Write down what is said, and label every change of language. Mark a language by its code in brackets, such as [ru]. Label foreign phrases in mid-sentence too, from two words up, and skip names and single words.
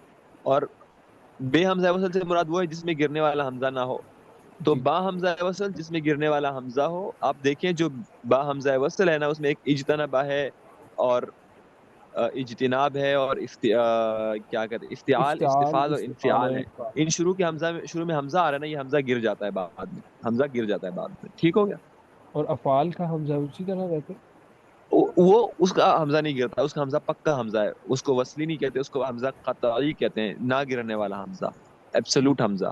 [hi] और बे हमजा वसल से मुराद वो है जिसमें गिरने वाला हमजा ना हो। तो जी बा हमजा वसल जिसमें गिरने वाला हमजा हो। आप देखें जो बा हमजा वसल है ना उसमें एक इजतनाबा है और इज्तिनाब है और क्या कहते हैं, इफ्तिआल, इफ्ताल इस्तिफाल और इस्तिफाल इन्फियाल और है। इकबाल। इन शुरू में हमजा आ रहा है ना, ये हमजा गिर जाता है बाद में। हमजा गिर जाता है बाद में। ठीक हो गया? और अफ़ाल का हमजा उसी तरह रहते हैं। वो उसका हमजा नहीं गिरता, उसका हमजा पक्का हमजा है, उसको वसली नहीं कहते, उसको हमजा कतई कहते हैं, ना गिरने वाला हमजा, एब्सोल्यूट हमजा।